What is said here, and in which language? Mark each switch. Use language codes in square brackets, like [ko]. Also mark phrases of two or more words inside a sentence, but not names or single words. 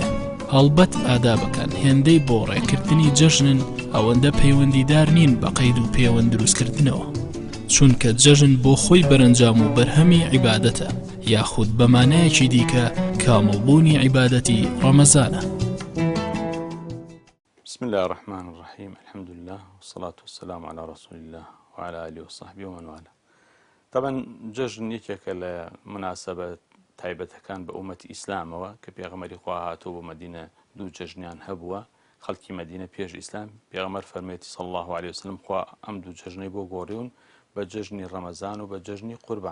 [ckb] هەڵبەت ئادابەکان هێندەی بۆ ڕێکردنی جەژنن ئەوەندە پەیوەندیدار نین بە قەید و پەیوەند دروستکردنەوە چونکە جەژن بۆ خۆی بەرەنجام و بەرهەمی عیبادەتە یاخود بەمانایەکی دیکە کامەڵبوونی عیبادەتی ڕەمەزانە. [ar] بسم الله الرحمن الرحيم الحمد لله والصلاة والسلام على رسول الله وعلى آله وصحبه ومن والاه. [ckb] طبعا جەژن یەکێکە لە مناسبە تایبەتەکان بە ئومەتی ئیسلامەوە کە پێغەمبەری خوا هاتووە بۆ مەدینە دوو جەژنیان هەبووە خەڵکی مەدینە پێش ئیسلام. پێغەمبەر فەرمێتی [ar] صلی الله عليه وسلم [ckb] خوا ئەم دوو جەژنەی بۆ گۆڕیون بە جەژنی ڕەمەزان و بە جەژنی قوربان.